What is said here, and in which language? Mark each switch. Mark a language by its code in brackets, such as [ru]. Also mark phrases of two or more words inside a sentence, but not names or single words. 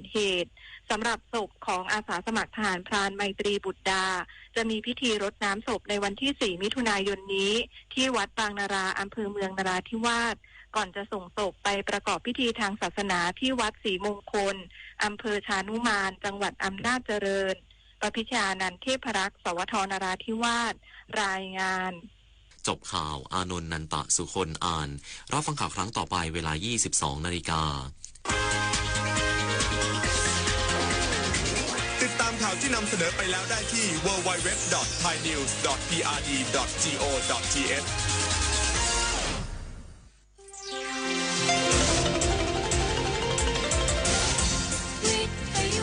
[th] เหตุสำหรับศพของอาสาสมัครทหารพรานไมตรีบุตรดาจะมีพิธีรดน้ำศพในวันที่4 มิถุนายนนี้ที่วัดบางนาราอำเภอเมืองนราธิวาสก่อนจะส่งศพไปประกอบพิธีทางศาสนาที่วัดศรีมงคลอำเภอชานุมานจังหวัดอำนาจเจริญประพิชานันท์เทพรักษ์สวทนราธิวาสรายงาน จบข่าวอานนท์นันตะสุคนอ่านรับฟังข่าวครั้งต่อไปเวลา 22:00 น. ติดตามข่าวที่นำเสนอไปแล้วได้ที่ www.thainews.prd.go.th With